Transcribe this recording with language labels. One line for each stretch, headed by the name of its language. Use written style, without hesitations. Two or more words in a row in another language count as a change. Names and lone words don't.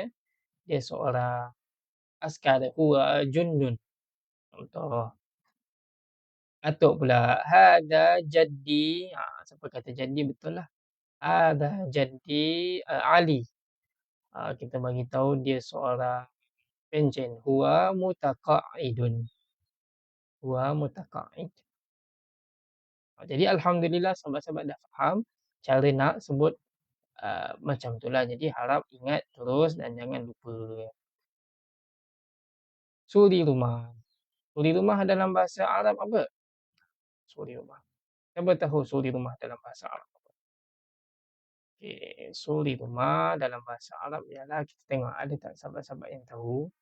Malay: Dia seorang askar.
Arabic: هو جندي.
Malay: Contoh. Atuk pula
Arabic: هذا جدي.
Malay: Siapa kata jaddi betul lah.
Arabic: هذا جدي Ali.
Malay: Kita bagi tahu dia seorang pencen.
Arabic: هو متقاعد. هو متقاعد.
Malay: Jadi alhamdulillah sahabat-sahabat dah faham cara nak sebut macam itulah. Jadi harap ingat terus dan jangan lupa. Suri rumah. Suri rumah dalam bahasa Arab apa? Suri rumah. Siapa tahu suri rumah dalam bahasa Arab apa? Okey, suri rumah dalam bahasa Arab ialah kita tengok ada tak sahabat-sahabat yang tahu.